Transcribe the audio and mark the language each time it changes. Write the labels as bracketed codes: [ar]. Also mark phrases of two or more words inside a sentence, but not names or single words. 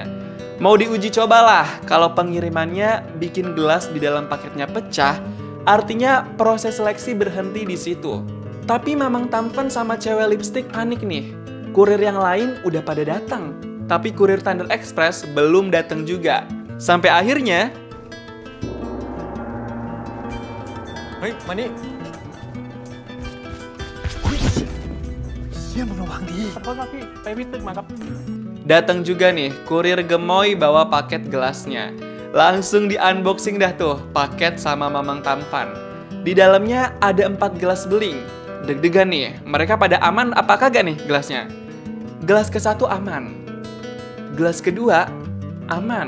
[id] Mau diuji cobalah kalau pengirimannya bikin gelas di dalam paketnya pecah, artinya proses seleksi berhenti di situ. Tapi Mamang Tampan sama cewek lipstick panik nih. Kurir yang lain udah pada datang. Tapi kurir Thunder Express belum datang juga. Sampai akhirnya... [th] เฮ้ย มานี่เชี่ยมึงระวังดี ขอโทษครับพี่ ไปวิทย์ตึกมาครับ [id] Datang juga nih, kurir gemoy bawa paket gelasnya. Langsung di unboxing dah tuh, paket sama Mamang Tampan. Di dalamnya ada 4 gelas beling. Deg-degan nih, mereka pada aman apa kagak nih gelasnya? Gelas ke-1 aman. Gelas kedua aman.